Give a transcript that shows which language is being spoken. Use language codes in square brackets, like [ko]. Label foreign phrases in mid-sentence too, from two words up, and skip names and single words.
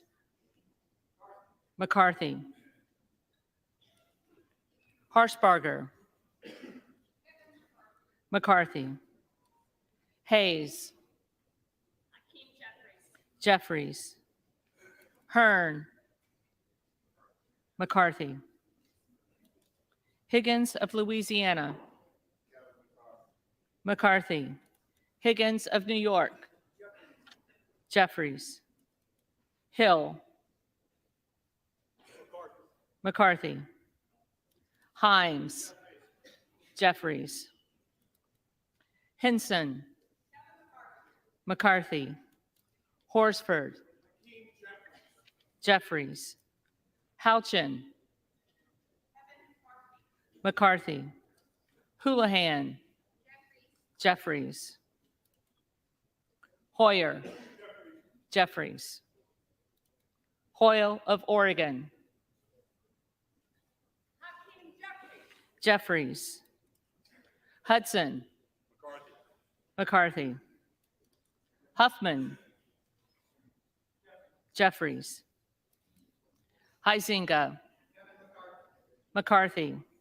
[en] McCarthy. Harshbarger, McCarthy. Hayes, Jeffries. Hearn, McCarthy. Higgins of Louisiana, McCarthy. Higgins of New York, Jeffries. Hill. McCarthy. Himes. Jeffries. Henson. McCarthy. Horsford. Jeffries. Houchin. McCarthy. Houlihan. Jeffries. Hoyer. Jeffries. Hoyle of Oregon. Jeffries. Hudson. McCarthy. Huffman. Jeffries. Huizinga. McCarthy.